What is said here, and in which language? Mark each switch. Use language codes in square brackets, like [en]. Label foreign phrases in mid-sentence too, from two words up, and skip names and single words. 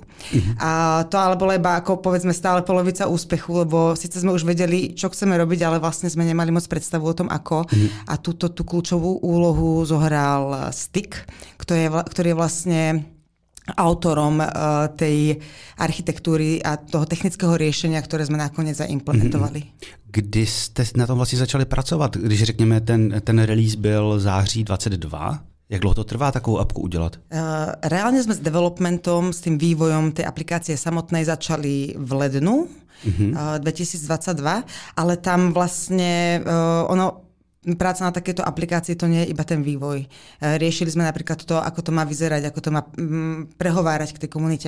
[sk] A to ale bola iba ako povedzme stále polovica úspechu, lebo síce sme už vedeli, čo chceme robiť, ale vlastne sme nemali moc predstavu o tom, ako. A tú kľúčovú úlohu zohral Stick, ktorý je vlastne autorom tej architektúry a toho technického riešenia, ktoré sme nakoniec zaimplementovali. [cs] Kdy jste na tom vlastně začali pracovat? Když řekněme, ten release byl září 22, jak dlouho to trvá takovou apku udělat? [sk] Reálne sme s developmentom, s tým vývojom tej aplikácie samotnej začali v lednu 2022, ale tam vlastne práca na takéto aplikácii to nie je iba ten vývoj. Riešili sme napríklad to, ako to má vyzerať, ako to má prehovárať k tej komunite.